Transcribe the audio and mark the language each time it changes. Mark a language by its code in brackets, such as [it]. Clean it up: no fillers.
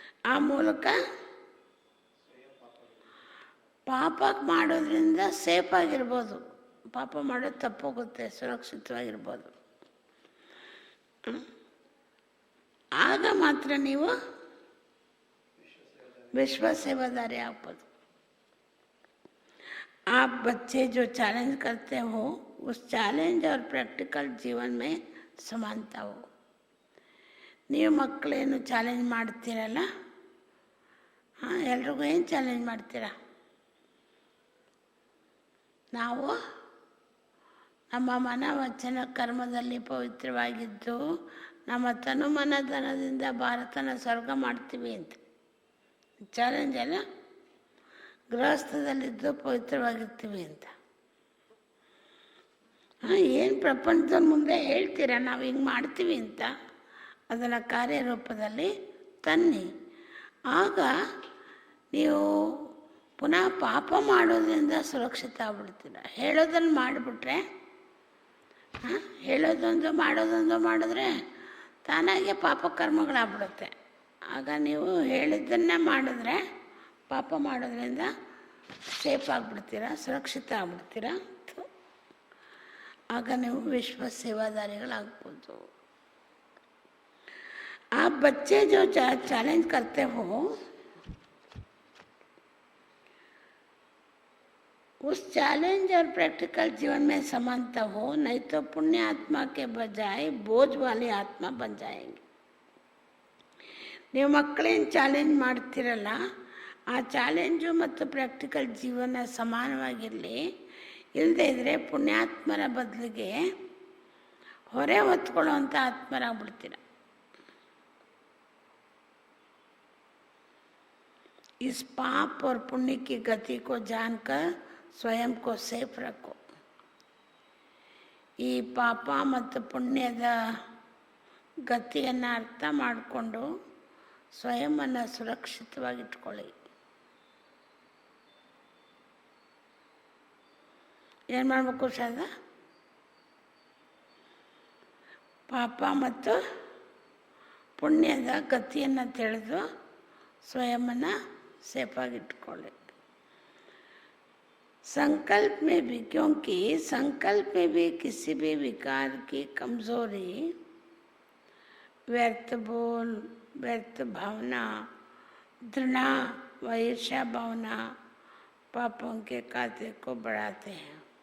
[kn] ಆ ಮೂಲಕ ಪಾಪ ಮಾಡೋದ್ರಿಂದ ಸೇಫ್ ಆಗಿರ್ಬೋದು. ಪಾಪ ಮಾಡೋದು ತಪ್ಪೋಗುತ್ತೆ, ಸುರಕ್ಷಿತವಾಗಿರ್ಬೋದು. ಆಗ ಮಾತ್ರ ನೀವು विश्व सेवादारी ಆಗ್ಬೋದು. [hi] आप बच्चे जो चैलेंज करते हो उस चैलेंज और प्रैक्टिकल जीवन में समानता हो. [kn] ನೀವು ಮಕ್ಕಳೇನು ಚಾಲೆಂಜ್ ಮಾಡ್ತೀರಲ್ಲ, ಎಲ್ರಿಗೂ ಏನು ಚಾಲೆಂಜ್ ಮಾಡ್ತೀರ? ನಾವು ನಮ್ಮ ಮನ ವಚನ ಕರ್ಮದಲ್ಲಿ ಪವಿತ್ರವಾಗಿದ್ದು ನಮ್ಮ ತನು ಮನಧನದಿಂದ ಭಾರತನ ಸ್ವರ್ಗ ಮಾಡ್ತೀವಿ ಅಂತ ಚಾಲೆಂಜ್ ಅಲ್ಲ, ಗೃಹಸ್ಥದಲ್ಲಿದ್ದು ಪವಿತ್ರವಾಗಿರ್ತೀವಿ ಅಂತ. ಏನು ಪ್ರಪಂಚದ ಮುಂದೆ ಹೇಳ್ತೀರ ನಾವು ಹಿಂಗೆ ಮಾಡ್ತೀವಿ ಅಂತ, ಅದನ್ನು ಕಾರ್ಯರೂಪದಲ್ಲಿ ತನ್ನಿ. ಆಗ ನೀವು ಪುನಃ ಪಾಪ ಮಾಡೋದ್ರಿಂದ ಸುರಕ್ಷಿತ ಆಗ್ಬಿಡ್ತೀರ. ಹೇಳೋದನ್ನು ಮಾಡಿಬಿಟ್ರೆ, ಹೇಳೋದೊಂದು ಮಾಡೋದೊಂದು ಮಾಡಿದ್ರೆ ತಾನಾಗೆ ಪಾಪ ಕರ್ಮಗಳಾಗ್ಬಿಡುತ್ತೆ. ಆಗ ನೀವು ಹೇಳಿದ್ದನ್ನೇ ಮಾಡಿದ್ರೆ ಪಾಪ ಮಾಡೋದ್ರಿಂದ ಸೇಫ್ ಆಗಿಬಿಡ್ತೀರ, ಸುರಕ್ಷಿತ ಆಗ್ಬಿಡ್ತೀರ. ಆಗ ನೀವು ವಿಶ್ವ सेवादारीಗಳಾಗ್ಬೋದು. [hi] आप बच्चे जो चैलेंज करते हो, उस चैलेंज और प्रैक्टिकल जीवन में समानता हो, नहीं तो पुण्य आत्मा के बजाय बोझ वाली आत्मा बन जाएंगे. [kn] ನೀವು ಮಕ್ಕಳೇನು ಚಾಲೆಂಜ್ ಮಾಡ್ತಿರಲ್ಲ, ಆ ಚಾಲೆಂಜು ಮತ್ತು ಪ್ರಾಕ್ಟಿಕಲ್ ಜೀವನ ಸಮಾನವಾಗಿರಲಿ. ಇಲ್ಲದೇ ಇದ್ದರೆ ಪುಣ್ಯಾತ್ಮರ ಬದಲಿಗೆ ಹೊರೆ ಹೊತ್ಕೊಳ್ಳೋವಂಥ ಆತ್ಮರಾಗ್ಬಿಡ್ತೀರ. [hi] इस पाप और पुण्य की गति को जानकर स्वयं को सेफ रखो. [kn] ಈ ಪಾಪ ಮತ್ತು ಪುಣ್ಯದ ಗತಿಯನ್ನು ಅರ್ಥ ಮಾಡಿಕೊಂಡು ಸ್ವಯಂವನ್ನು ಸುರಕ್ಷಿತವಾಗಿಟ್ಕೊಳ್ಳಿ. ಏನು ಮಾಡಬೇಕು ಸದ? ಪಾಪ ಮತ್ತು ಪುಣ್ಯದ ಗತಿಯನ್ನು ತಿಳಿದು ಸ್ವಯಂವನ್ನು ಸೇಫಾಗಿಟ್ಕೊಳ್ಳಿ. [hi] संकल्प में भी, क्योंकि संकल्प में भी किसी भी विकार की कमजोरी, व्यर्थ बोल, व्यर्थ भावना, घृणा व ईर्ष्या भावना पापों के खाते को बढ़ाते हैं.